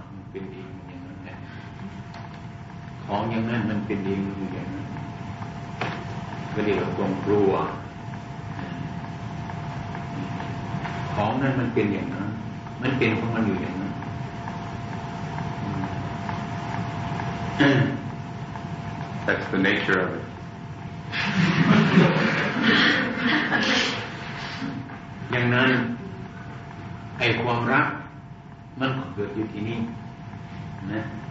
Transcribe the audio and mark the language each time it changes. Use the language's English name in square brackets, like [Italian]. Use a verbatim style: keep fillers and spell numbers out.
[Thai] เป็นเองอย่างนั้นแหละของอย่างนั้นมันเป็นเองอย่างนั้นก็เรียกว่าความกลัวของนั้นมันเป็นอย่างนั้นมันเป็นของมันอยู่อย่างนั้น [English] อืม That's the nature of it. [Thai] อย่างนั้นไอ้ความรักมันเกิดอยู่ที่นี่นะ